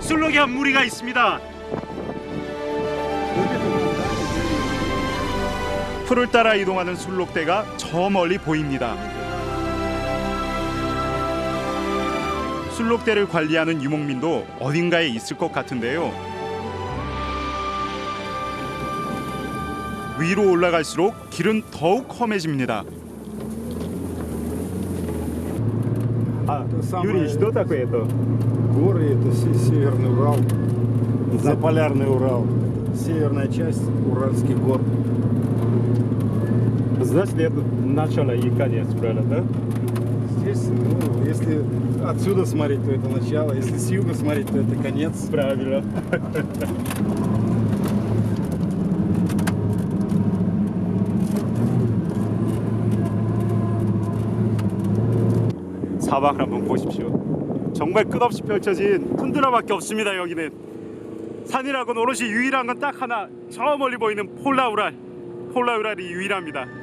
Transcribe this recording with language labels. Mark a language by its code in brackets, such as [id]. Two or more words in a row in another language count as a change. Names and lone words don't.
[ko] 술록이 한 무리가 있습니다. 풀을 따라 이동하는 술록대가 저 멀리 보입니다. 술록대를 관리하는 유목민도 어딘가에 있을 것 같은데요. 위로 올라갈수록 길은 더욱 험해집니다. [ru] Юрий, что такое это? Горы это Северный Урал, Заполярный Урал, северная часть Уральских гор. Значит, это начало и конец, правильно, да? Здесь, ну, если отсюда смотреть, то это начало, если с юга смотреть, то это конец. Правильно. [ko] 사막을 한번 보십시오. 정말 끝없이 펼쳐진 툰드라밖에 없습니다. 여기는 산이라고는 오롯이 유일한 건 딱 하나, 저 멀리 보이는 폴라우랄이 유일합니다.